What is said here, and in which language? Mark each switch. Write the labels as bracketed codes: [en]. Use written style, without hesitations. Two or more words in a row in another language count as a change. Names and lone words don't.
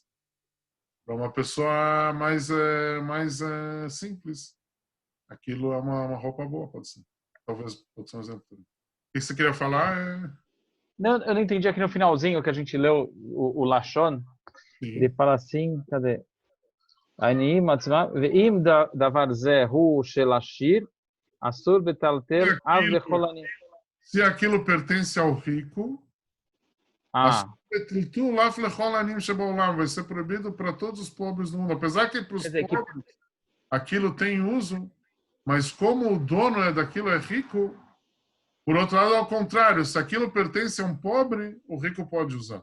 [pt] Para uma pessoa mais simples, aquilo é uma roupa boa, pode ser. Talvez pode ser um exemplo. O que você queria falar? Não, eu não entendi aqui no finalzinho que a gente leu o Lashon. Ele fala assim, cadê? [he] ואם דבר זה הוא של עשיר אסור בטלטול אף לכל עני. [pt] Se aquilo pertence ao rico, vai ser proibido para todos os pobres do mundo. Apesar que para os pobres aquilo tem uso, mas como o dono daquilo é rico, por outro lado, ao contrário, se aquilo pertence a um pobre, o rico pode usar.